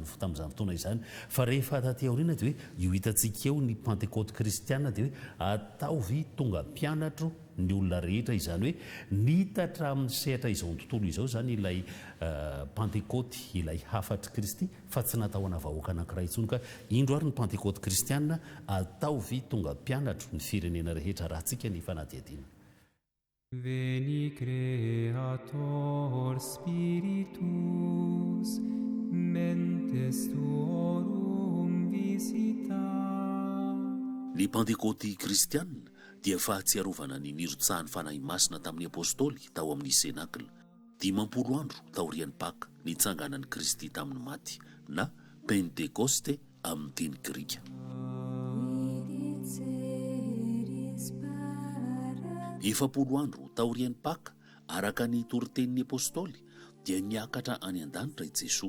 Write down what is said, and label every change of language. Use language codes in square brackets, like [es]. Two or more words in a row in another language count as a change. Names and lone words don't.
[mg] fotoana izany fa rehefa taty aoriana dia hoe io hitantsika eo ny pentekôty kristiana dia hoe ataovy tonga mpianatro ny olona rehetra izany hoe nitatra amin'ny sehatra izao ny tontolo izao zany ilay pentekôty ilay hafatry Kristy fa tsy natahoana vahoaka anankiray intsony ka indro ary ny pentekôty kristiana ataovy tonga mpianatro ny firenena rehetra raha tsika ny fanahadiadiana [la] Veni Creator Spiritus mentes tuorum visita. [mg] Ny pentekôty kristianina dia fahatsiarovana ny nirotsahan'ny fanahy masina tamin'ny apôstôly tao amin'ny senakla 5 andro taorian'ny Paka nitsanganan'i Kristy tamin'ny maty na pentekoste amin'ny teny grika. Efapolo andro taorian'ny Paka araka ny toritenin'ny apôstôly dia niakatra any an-danitra i Jesosy